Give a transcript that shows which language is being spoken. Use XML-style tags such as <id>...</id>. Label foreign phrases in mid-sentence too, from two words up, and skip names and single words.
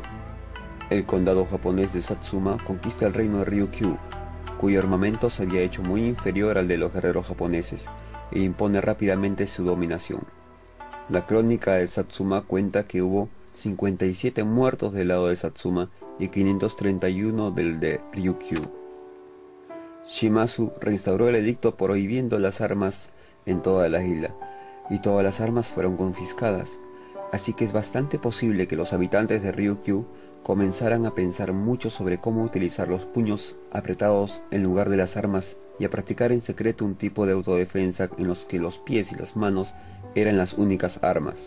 <es>El condado japonés de Satsuma conquista el reino de Ryukyu, cuyo armamento se había hecho muy inferior al de los guerreros japoneses, e impone rápidamente su dominación. La crónica de Satsuma cuenta que hubo 57 muertos del lado de Satsuma y 531 del de Ryukyu. Shimazu reinstauró el edicto prohibiendo las armas en toda la isla, y todas las armas fueron confiscadas, así que es bastante posible que los habitantes de Ryukyu comenzaran a pensar mucho sobre cómo utilizar los puños apretados en lugar de las armas y a practicar en secreto un tipo de autodefensa en los que los pies y las manos eran las únicas armas.</es>